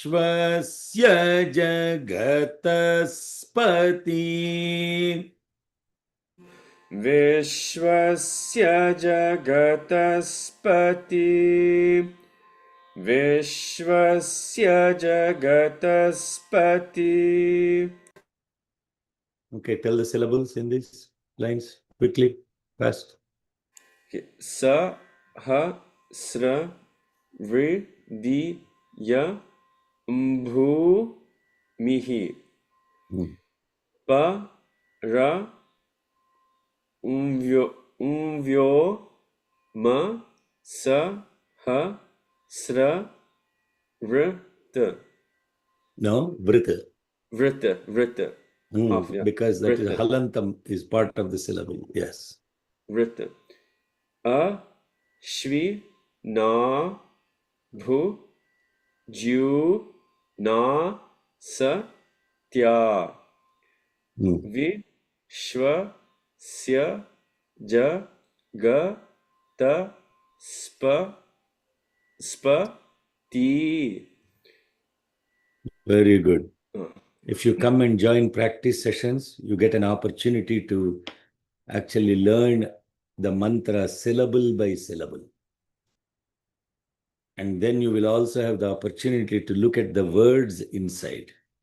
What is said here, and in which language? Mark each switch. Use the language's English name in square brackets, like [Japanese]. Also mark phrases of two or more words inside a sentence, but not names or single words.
[Sanskrit] विश्वस्य जगतस्पति. विश्वस्य जगतस्पति विश्वस्य जगतस्पति. [English] Okay, tell the syllables in these lines quickly, fast. [Sanskrit] स ह स्र वृ दि य म्भु मिहि Hmm. प र उम्व्यो म स ह स्र वृत् [English] No, vrita. vrit half, yeah, Because that is [Sanskrit] vrit [English] halantam is part of the syllable. Yes. [Sanskrit] वृत् अ श्वि न भु जु न स त्य Hmm. विश्वस्य जगतस्पति. [English] Very good. If you come and join practice sessions, you get an opportunity to actually learn the mantra syllable by syllable. And then you will also have the opportunity to look at the words inside.